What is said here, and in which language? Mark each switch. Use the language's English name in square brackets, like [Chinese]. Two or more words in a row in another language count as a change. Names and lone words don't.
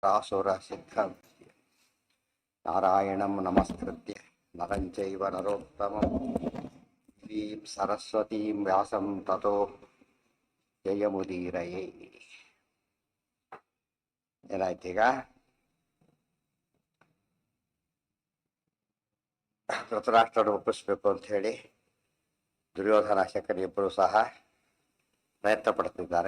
[Sanskrit] ರಾಸುರಸಿದ್ಧಂ ನಾರಾಯಣಂ ನಮಸ್ಕೃತ್ಯ ನರಂ ಚೈವ ನರೋತ್ತಮಂ ದೇವೀಂ ಸರಸ್ವತೀಂ ವ್ಯಾಸಂ ತತೋ ಜಯಮುದೀರಯೇ. [Kannada] ಏನಾಯ್ತೀಗ? ಧೃತರಾಷ್ಟ್ರನ ಒಪ್ಪಿಸ್ಬೇಕು ಅಂತ ಹೇಳಿ ದುರ್ಯೋಧನ ಶಕನಿಬ್ಬರು ಸಹ ಪ್ರಯತ್ನ ಪಡ್ತಿದ್ದಾರೆ.